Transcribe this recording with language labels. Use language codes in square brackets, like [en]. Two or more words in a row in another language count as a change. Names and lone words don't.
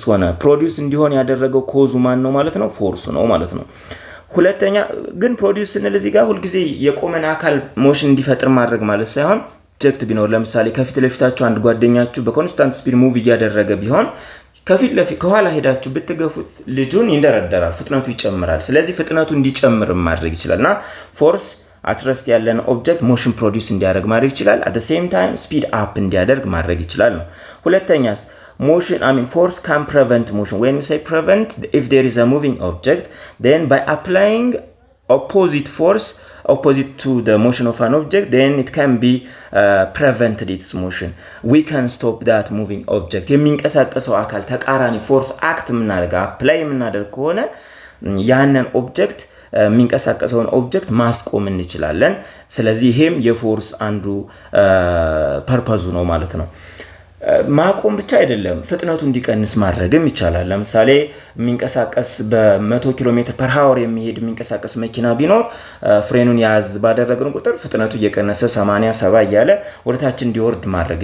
[am] ሆነ ፕሮዲዩስ እንዲሆን ያደረገው ኮዙ ማን ነው ማለት ነው ፎርስ ነው ማለት ነው ሁለተኛ ግን ፕሮዲዩስ ስንል እዚህ ጋር ሁሉ ጊዜ የቆመን አካል ሞሽን እንዲፈጥር ማድረግ ማለት ሳይሆን ኦብጀክት ቢኖር ለምሳሌ ከፊት ለፊታችሁ አንድ ጓደኛችሁ [en] በconstant speed move [am] እያደረገ ቢሆን ከፊት ለፊት ከኋላ ሄዳችሁ ብትገፉት ልጁን ይንደረደራል ፍጥነቱ ይጨምራል ስለዚህ ፍጥነቱ እንዲጨምር ማድረግ ይችላልና ፎርስ [en] at rest [am] ያለን ኦብጀክት ሞሽን ፕሮዲዩስ እንዲያደርግ ማድረግ ይችላል [en] at the same time speed up [am] እንዲያደርግ ማድረግ ይችላል ነው ሁለተኛስ [en] motion force can prevent motion when we say prevent if there is a moving object then by applying opposite force opposite to the motion of an object then it can be prevented its motion we can stop that moving object [am] የሚንቀሳቀሰው አካል ተቃራኒ [en] force act ምናደርጋ apply [am] ምናደርግ ከሆነ ያንን ኦብጀክት የሚንቀሳቀሰውን ኦብጀክት ማስቆም እንችላለን ስለዚህ ይሄም የፎርስ አንዱ ፐርፐዙ ነው ማለት ነው ማቆም ብቻ አይደለም ፍጥነቱ እንዲቀንስ ማድረግም ይቻላል። ለምሳሌ የሚንቀሳቀስ በ100 [en] kilometer per hour [am] የሚሄድ የሚንቀሳቀስ መኪና ቢኖር ፍሬኑን ያዝ ባደረግን ቁጥር ፍጥነቱ እየቀነሰ 80 70 እያለ ወደታች እንዲወርድ ማድረግ